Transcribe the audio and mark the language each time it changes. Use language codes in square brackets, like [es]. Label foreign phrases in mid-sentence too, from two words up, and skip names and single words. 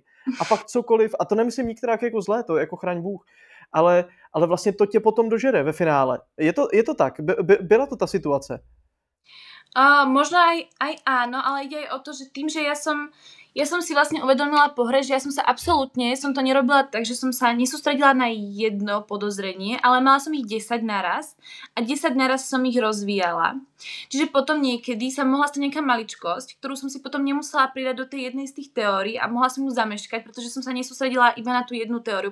[cs] A pak cokoliv, a to nemyslím nikterak jako zlé, to jako chraň Bůh, ale vlastně to tě potom dožere ve finále. Je to tak? Byla to ta situace? [sk] Možno aj áno, ale ide aj o to, že tým, že ja som si vlastne uvedomila po hre, že ja som to nerobila tak, že som sa nesústredila na jedno podozrenie, ale mala som ich 10 naraz a 10 naraz som ich rozvíjala. Čiže potom niekedy sa mohla stať nejaká maličkosť, ktorú som si potom nemusela pridať do tej jednej z tých teórií a mohla som ju zameškať, pretože som sa nesústredila iba na tú jednu teóriu.